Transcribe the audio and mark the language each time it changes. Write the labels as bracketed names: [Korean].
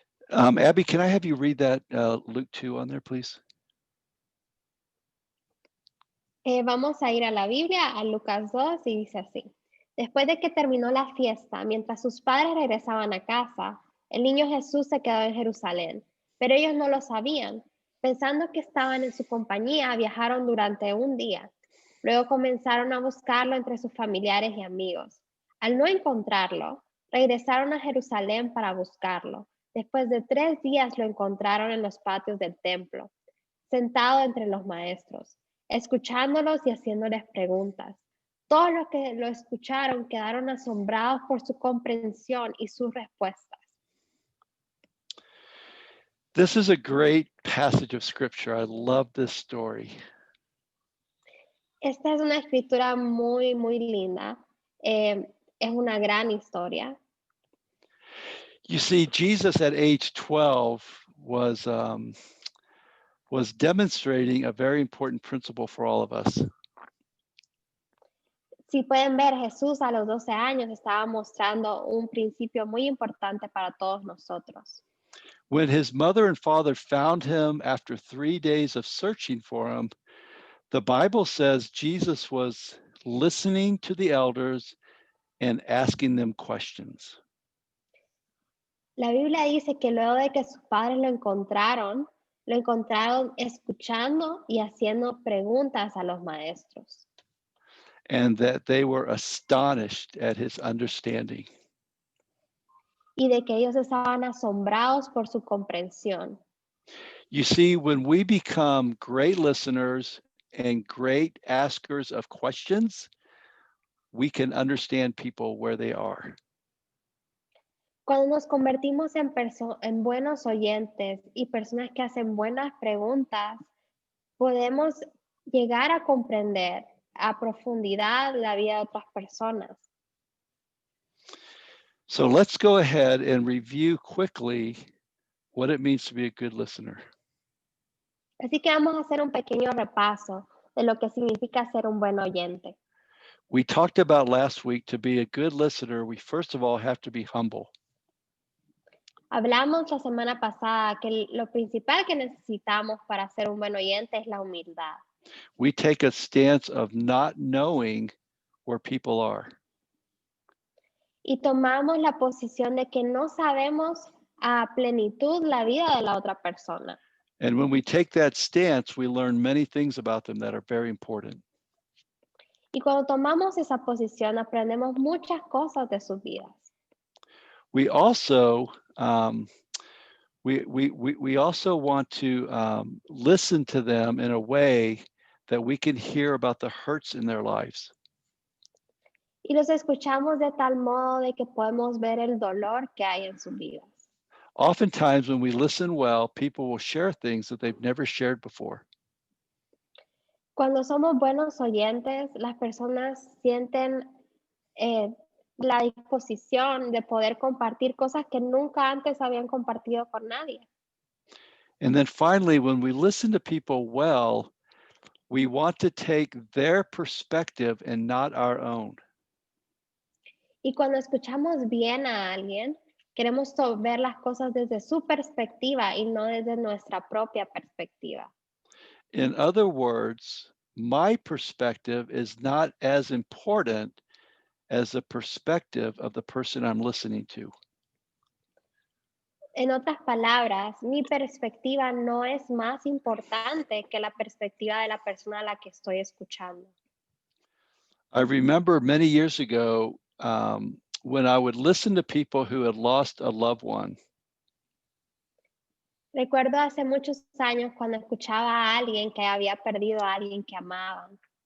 [English] Abby, can I have you read that Luke 2 on there, please? [Spanish] Vamos a ir a la Biblia, a Lucas 2, y dice así. Después de que terminó la fiesta, mientras sus padres regresaban a casa, el niño Jesús se quedó en Jerusalén, pero ellos no lo sabían. Pensando que estaban en su compañía, viajaron durante un día. Luego comenzaron a buscarlo entre sus familiares y amigos. Al no encontrarlo, regresaron a Jerusalén para buscarlo. Después de 3 días lo encontraron en los patios del templo, sentado entre los maestros, escuchándolos y haciéndoles preguntas. Todos los que lo escucharon quedaron asombrados por su comprensión y sus respuestas. [English] This is a great passage of scripture. I love this story. [Spanish] Esta es una escritura muy, muy linda. Es una gran historia. [English] You see, Jesus at age 12 was demonstrating a very important principle for all of us. [Spanish] Si pueden ver, Jesús a los 12 años estaba mostrando un principio muy importante para todos nosotros. [English] When his mother and father found him after 3 days of searching for him, the Bible says Jesus was listening to the elders and asking them questions. [Spanish] La Biblia dice que luego de que sus padres lo encontraron escuchando y haciendo preguntas a los maestros. [English] And that they were astonished at his understanding. [Spanish] Y de que ellos estaban asombrados por su comprensión. [English] You see, when we become great listeners and great askers of questions, we can understand people where they are. [Spanish] Cuando nos convertimos en buenos oyentes y personas que hacen buenas preguntas, podemos llegar a comprender a profundidad la vida de otras personas. [English] So let's go ahead and review quickly what it means to be a good listener. [Spanish] Así que vamos a hacer un pequeño repaso de lo que significa ser un buen oyente. [English] We talked about last week, to be a good listener, we first of all have to be humble. [Spanish] Hablamos la semana pasada que lo principal que necesitamos para ser un buen oyente es la humildad. [English] We take a stance of not knowing where people are. [Spanish] Y tomamos la posición de que no sabemos a plenitud la vida de la otra persona. [English] And when we take that stance, we learn many things about them that are very important. [Spanish] Y cuando tomamos esa posición, aprendemos muchas cosas de sus vidas. [English] We also we also want to listen to them in a way that we can hear about the hurts in their lives. [Spanish] Y los escuchamos de tal modo de que podemos ver el dolor que hay en sus vidas. [English] Oftentimes, when we listen well, people will share things that they've never shared before. [Spanish] Cuando somos buenos oyentes, las personas sienten la disposición de poder compartir cosas que nunca antes habían compartido con nadie. [English] And then finally, when we listen to people well, we want to take their perspective and not our own. [Spanish] Y cuando escuchamos bien a alguien, queremos ver las cosas desde su perspectiva y no desde nuestra propia perspectiva. [English] In other words, my perspective is not as important as the perspective of the person I'm listening to. [Spanish] En otras palabras, mi perspectiva no es más importante que la perspectiva de la persona a la que estoy escuchando. [English] I remember many years ago when I would listen to people who had lost a loved one. [Spanish] Recuerdo hace muchos años cuando escuchaba a alguien que había perdido a alguien que amaban.